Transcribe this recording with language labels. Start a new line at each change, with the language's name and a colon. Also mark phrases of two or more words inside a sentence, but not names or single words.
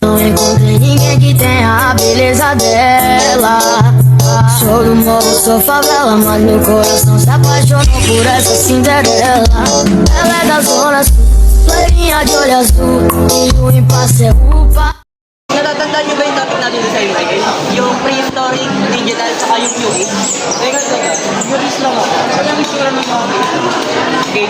Portuguese: encontrei ninguém que tenha a beleza dela. Sou do morro, sou favela, mas meu coração se apaixonou por essa Cinderela. Ela é da zona sul, loirinha de olho azul, e o impasse é upa.
Filipino: Natatandaan niyo ba yung topic natin sa MIA? Yung prehistoric, digital, saka yung New Age? Teka. Curious lang ako. Ano yung isura ng mga cave?